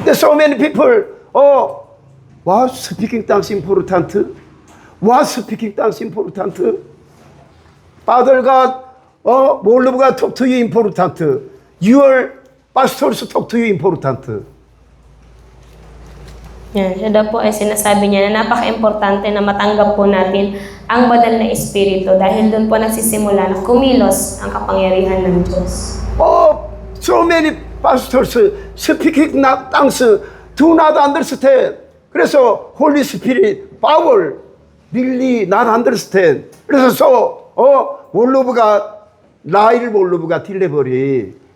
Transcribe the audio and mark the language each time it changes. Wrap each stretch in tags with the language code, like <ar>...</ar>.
<en>There's so many people what speaking tongues important? What speaking tongues important? Father God Lord God talk to you important. Your pastors talk to you important.</en> <tl>Yan, siya daw po ay sinasabi niya na napaka-importante na matanggap po natin ang banal na Espiritu dahil doon po nagsisimula na kumilos ang kapangyarihan ng Diyos.</tl> <en>So many pastors speaking tongues do not understand.</en> <ko>그래서</ko> <en>Holy Spirit power really not understand. 그래서 몰로브가 나이를 몰로브가 딜레버리.</en>